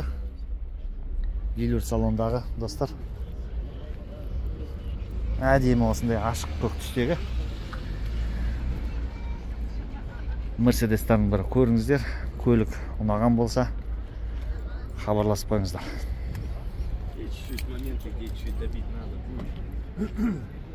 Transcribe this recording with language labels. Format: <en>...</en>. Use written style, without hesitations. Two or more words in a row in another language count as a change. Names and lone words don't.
<kk>Велюр салондағы достар. Әдемі осындай ашық көк түстегі Мерседестердің бірі. Көріңіздер, көлік ұнаған болса хабарласпаңыздар.</kk> <ru>Чуть-чуть моменты, где чуть добить надо будет.</ru>